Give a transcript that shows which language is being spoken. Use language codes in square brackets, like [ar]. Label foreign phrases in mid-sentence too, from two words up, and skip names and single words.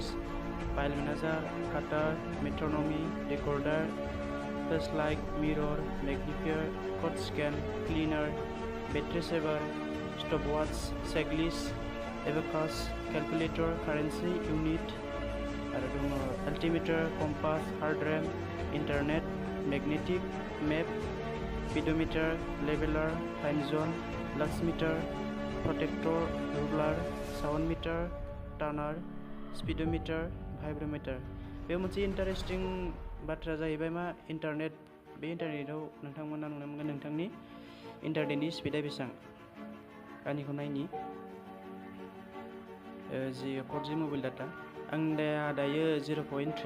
[en] File manager, cutter, metronome, recorder, flashlight, mirror, magnifier, code scan, Cleaner, battery saver, stopwatch, checklist, abacus, calculator, currency unit [brx] आरो दङ [en] altimeter, compass, Hard RAM, internet, magnetic, map, speedometer, leveler, time zone, lux meter, protractor, ruler, sound meter, Turner, speedometer, vibrometer. [brx] बे मोनसे इन्टारेस्टिं बाथ्रा जाहैबाय मा इन्टारनेट। बे इन्टारनेटआव नोंथांमोना नुनो मोनगोन नोंथांनि इन्टारनेटनि स्पिडा बेसेबां। आंनिखौ नायनि जि 4G मबाइल डाटा आंनिया दायो 0.3।